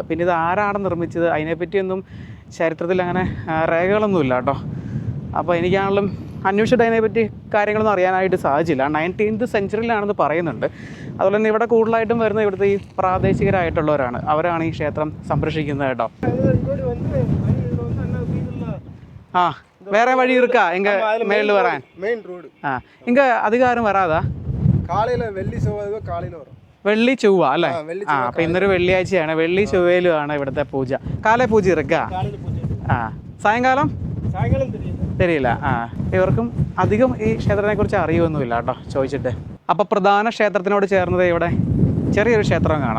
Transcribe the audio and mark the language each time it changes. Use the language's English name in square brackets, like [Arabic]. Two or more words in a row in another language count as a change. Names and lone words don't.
[Malayalam] പിന്നെ ഇത് ആരാണ് നിർമ്മിച്ചത് അതിനെപ്പറ്റിയൊന്നും ചരിത്രത്തിൽ അങ്ങനെ രേഖകളൊന്നുമില്ല കേട്ടോ. അപ്പോൾ എനിക്കാണെങ്കിലും അന്വേഷിച്ചിട്ട് അതിനെപ്പറ്റി കാര്യങ്ങളൊന്നും അറിയാനായിട്ട് സാധിച്ചില്ല. 19th സെഞ്ച്വറിയിലാണെന്ന് പറയുന്നുണ്ട്. അതുപോലെ തന്നെ ഇവിടെ കൂടുതലായിട്ടും വരുന്ന ഇവിടുത്തെ ഈ പ്രാദേശികരായിട്ടുള്ളവരാണ്. അവരാണ് ഈ ക്ഷേത്രം സംരക്ഷിക്കുന്നത് കേട്ടോ. ആ, [Tamil] வேற வழி இருக்கா எங்க மேல வரேன்? மெயின் ரோடு. இங்க அதிகாரம் வராதா? காலையில வெள்ளி செவ்வாய் காலையில വരും. [Malayalam] വെള്ളി ചൊവ്വ അല്ലേ? അപ്പോൾ ഇന്നൊരു വെള്ളിയാഴ്ചയാണ്. വെള്ളി ചൊവ്വയിലുമാണ് ഇവിടുത്തെ പൂജ. കാല പൂജ ഇറക്കുക. [Tamil] சாயங்காலம் தெரியல்ல. [Malayalam] ഇവർക്കും അധികം ഈ ക്ഷേത്രത്തെക്കുറിച്ച് അറിയുമൊന്നുമില്ല കേട്ടോ ചോദിച്ചിട്ട്. അപ്പോൾ പ്രധാന ക്ഷേത്രത്തിനോട് ചേർന്നത് ഇവിടെ ചെറിയൊരു ക്ഷേത്രം കാണാം.